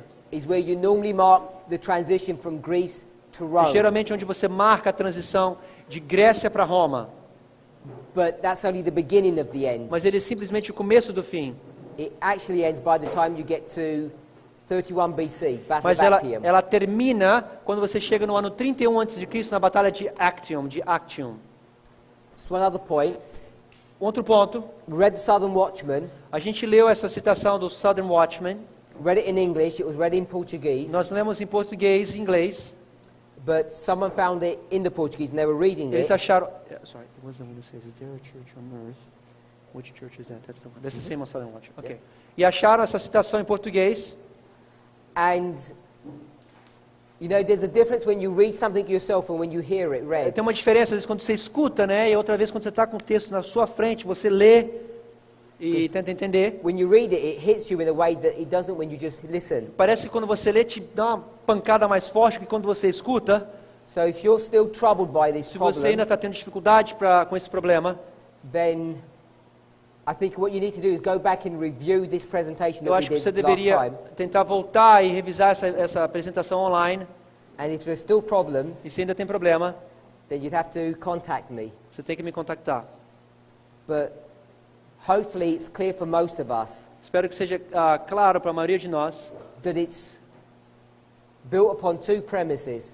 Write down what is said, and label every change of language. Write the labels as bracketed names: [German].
[English] Is where you normally mark the transition from Greece to Rome. [Portuguese] Geralmente onde você marca a transição de Grécia para Roma. [English] But that's only the beginning of the end. [Portuguese] Mas ele é simplesmente o começo do fim. [English] It actually ends by the time you get to 31 BC, Battle [Portuguese] Mas [English] of Actium. [Portuguese] ela termina quando você chega no ano 31 a.C., na batalha de Actium. [English] So one other point, [Portuguese] Outro ponto, [English] we read the Southern Watchman, [Portuguese] a gente leu essa citação do Southern Watchman. [English] read it in English, it was read in Portuguese, [Portuguese] Nós lemos em português e inglês. [English] but someone found it in the Portuguese and they were reading [Portuguese] Eles [English] it. [Portuguese] acharam... [English] Sorry, it was the one that says, is there a church on earth? Which church is that? That's the one. That's the same on Southern Watchman. Okay. [Portuguese] E acharam essa citação em português. [English] And, you know, there's a difference when you read something yourself and when you hear it read. [Portuguese] Tem uma diferença, às vezes, quando você escuta, né? E outra vez, quando você está com o texto na sua frente, você lê e tenta entender. [English] When you read it, it hits you in a way that it doesn't when you just listen. [Portuguese] Parece que quando você lê, te dá uma pancada mais forte que quando você escuta. [English] So if you're still troubled by this [Portuguese] Se você ainda está tendo dificuldade com esse problema, [English] then I think what you need to do is go back and review this presentation [Portuguese] eu [English] that we [Portuguese] acho que você [English] did last [Portuguese] deveria [English] time. [Portuguese] tentar voltar e revisar essa apresentação online. [English] And if there's still problems, [Portuguese] E se ainda tem problema, [English] then you'd have to contact me. [Portuguese] você tem que me contactar. [English] But hopefully it's clear for most of us [Portuguese] Espero que seja claro para a maioria de nós [English] that it's built upon two premises,